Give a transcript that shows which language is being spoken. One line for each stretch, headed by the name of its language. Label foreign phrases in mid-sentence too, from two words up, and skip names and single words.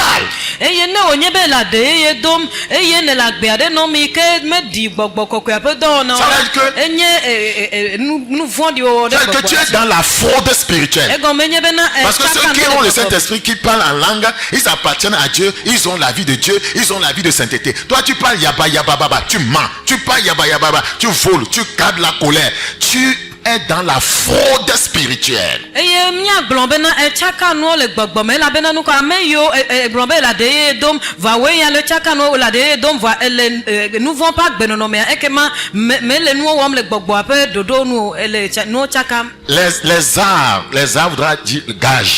French: Ça veut dire que tu es dans la fraude spirituelle. Parce que ceux qui ont le Saint-Esprit, qui parlent en langue, ils appartiennent à Dieu, ils ont la vie de Dieu, ils ont la vie de sainteté. Toi tu parles yaba yaba baba, tu mens, tu parles yaba yaba baba, tu voles, tu cadres la colère, tu es dans la fraude spirituelle. Les arts voudra dire gage.